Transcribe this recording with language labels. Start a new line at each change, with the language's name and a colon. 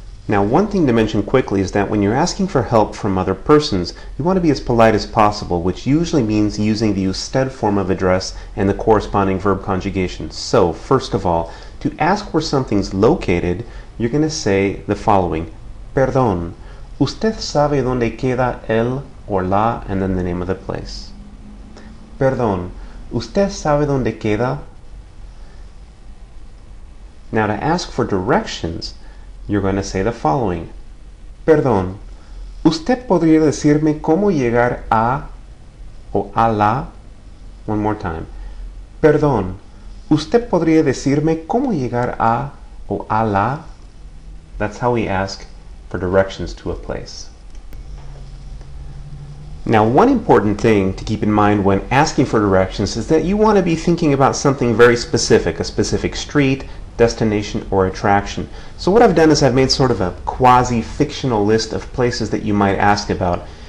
English: Now, one thing to mention quickly is that when you're asking for help from other persons, you want to be as polite as possible, which usually means using the usted form of address and the corresponding verb conjugation. So, first of all, to ask where something's located, you're going to say the following.
Spanish: Perdón, ¿usted sabe dónde queda el
English: or la and then the name of the place?
Spanish: Perdón, ¿usted sabe dónde queda?
English: Now, to ask for directions, you're going to say the following.
Spanish: Perdón, ¿usted podría decirme cómo llegar a o a la?
English: One more time.
Spanish: Perdón, ¿usted podría decirme cómo llegar a o a la?
English: That's how we ask for directions to a place. Now, one important thing to keep in mind when asking for directions is that you want to be thinking about something very specific, a specific street, destination, or attraction. So what I've done is I've made sort of a quasi-fictional list of places that you might ask about.